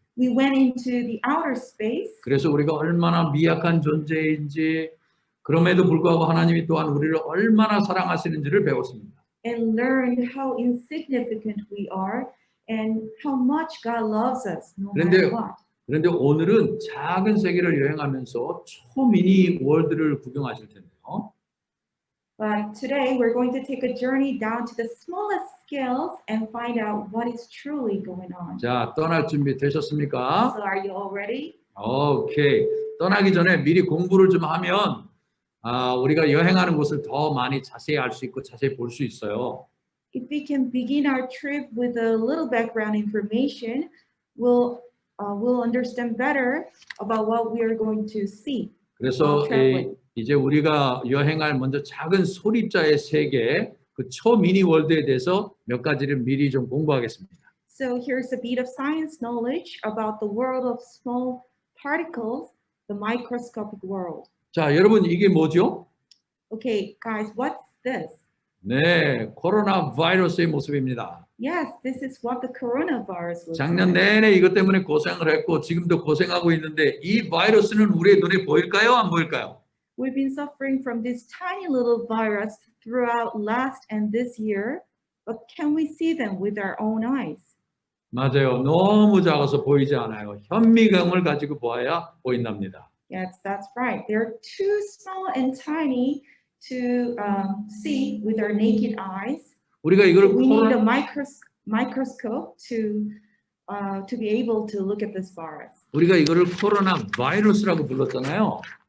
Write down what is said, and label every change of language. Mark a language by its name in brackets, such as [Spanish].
[English] We went into the outer space. [Korean] 그래서 우리가 얼마나 미약한 존재인지, 그럼에도 불구하고 하나님이 또한 우리를 얼마나 사랑하시는지를 배웠습니다. [English] And learned how insignificant we are and how much God loves us no matter what. [Korean] 그런데 오늘은 작은 세계를 여행하면서 초미니 월드를 구경하실 텐데요. [English] But today we're going to take a journey down to the smallest scales and find out what is truly going on. [Korean] 자, 떠날 준비 되셨습니까? [English] So are you all ready? [Korean] 오케이. 떠나기 전에 미리 공부를 좀 하면 우리가 여행하는 곳을 더 많이 자세히 알 수 있고 자세히 볼 수 있어요. [English] If we can begin our trip with a little background information, we'll understand better about what we are going to see. [Korean] 그래서 이제 우리가 여행할 먼저 작은 소립자의 세계, 그 초미니 월드에 대해서 몇 가지를 미리 좀 공부하겠습니다. [English] So here's a bit of science knowledge about the world of small particles, the microscopic world. [Korean] 자, 여러분 이게 뭐죠? [English] Okay, guys, what's this? [Korean] 네, 코로나 바이러스의 모습입니다. [English] Yes, this is what the coronavirus looks [Korean] 작년 [English] like. [Korean] 내내 이것 때문에 고생을 했고 지금도 고생하고 있는데 이 바이러스는 우리의 눈에 보일까요? 안 보일까요? [English] We've been suffering from this tiny little virus throughout last and this year, but can we see them with our own eyes? [Korean] 맞아요. 너무 작아서 보이지 않아요. 현미경을 가지고 보아야 보인답니다. [English] Yes, that's right. They're too small and tiny to see with our naked eyes. [Korean] 우리가 이걸 [English] We need a microscope to to be able to look at this virus. [Korean] 우리가 이거를 코로나 바이러스라고 불렀잖아요.